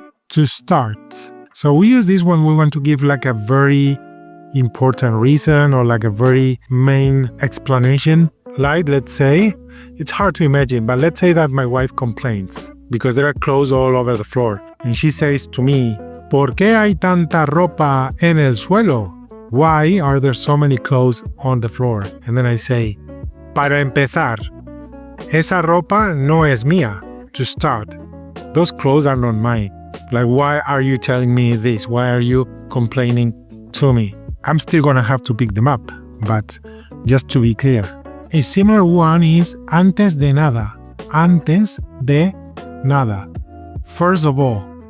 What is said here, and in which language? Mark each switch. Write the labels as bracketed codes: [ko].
[en] To start. So we use this when we want to give like a very important reason or like a very main explanation. Like, let's say, it's hard to imagine, but let's say that my wife complains because there are clothes all over the floor. And she says to me, [es] ¿Por qué hay tanta ropa en el suelo? [en] Why are there so many clothes on the floor? And then I say, [es] para empezar, esa ropa no es mía. [en] To start, those clothes are not mine. Like, why are you telling me this? Why are you complaining to me? I'm still gonna have to pick them up, but just to be clear. A similar one is antes de nada. Antes de nada. First of all.